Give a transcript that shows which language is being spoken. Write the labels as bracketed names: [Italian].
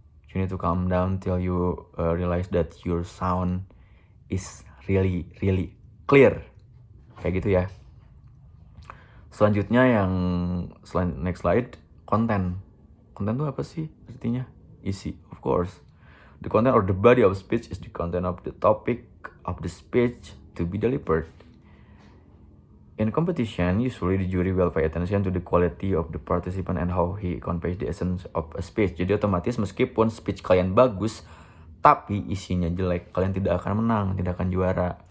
[English] You need to calm down till you realize that your sound is really clear. [Indonesian] Kayak gitu ya. Selanjutnya yang [English] next slide, [Indonesian] konten. Konten itu apa sih artinya? [English] Isi, of course. The content or the body of speech is the content of the topic of the speech to be delivered. In competition, usually the jury will pay attention to the quality of the participant and how he conveys the essence of a speech. [Indonesian] Jadi otomatis meskipun speech kalian bagus, tapi isinya jelek, kalian tidak akan menang, tidak akan juara.